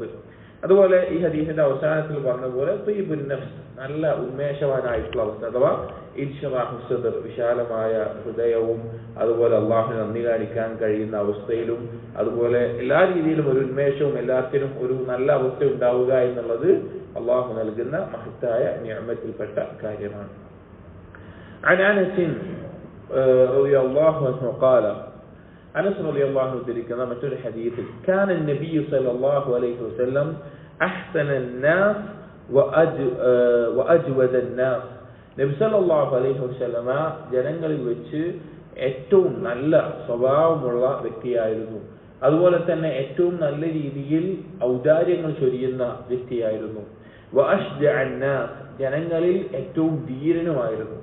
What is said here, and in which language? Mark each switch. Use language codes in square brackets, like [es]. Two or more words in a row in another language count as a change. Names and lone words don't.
[ml] അതുപോലെ ഈ ഹദീസിന്റെ അവസാനത്തിൽ പറഞ്ഞതുപോലെ [ar] طيب النفس, [ml] നല്ല ഉന്മേഷവാനായിട്ടുള്ള അവസ്ഥ, അഥവാ [ar] انشراح صدر, [ml] വിശാലമായ ഹൃദയവും അതുപോലെ അള്ളാഹുവിന് നന്ദി കാണിക്കാൻ കഴിയുന്ന അവസ്ഥയിലും അതുപോലെ എല്ലാ രീതിയിലും ഒരു ഉന്മേഷവും എല്ലാത്തിനും ഒരു നല്ല അവസ്ഥ ഉണ്ടാവുക എന്നുള്ളത് അള്ളാഹു നൽകുന്ന മഹത്തായ നിഅമത്തിൽപ്പെട്ട കാര്യമാണ്. [ar] عن أنس رضي الله عنه قال [ml] അനസ് [ar] رضي الله عنه [ml] ഉദ്ധരിക്കുന്ന മറ്റൊരു ഹദീസിൽ [ar] كان نبي صلى الله عليه وسلم أحسن الناس وأجود الناس نبي صلى الله عليه وسلم [ml] ജനങ്ങളിൽ വെച്ച് ഏറ്റവും നല്ല സ്വഭാവമുള്ള വ്യക്തിയായിരുന്നു. അതുപോലെ തന്നെ ഏറ്റവും നല്ല രീതിയിൽ ഔദാര്യങ്ങൾ ചൊരിയുന്ന വ്യക്തിയായിരുന്നു. [ar] وأشجع الناس [ml] ജനങ്ങളിൽ ഏറ്റവും ധീരനുമായിരുന്നു.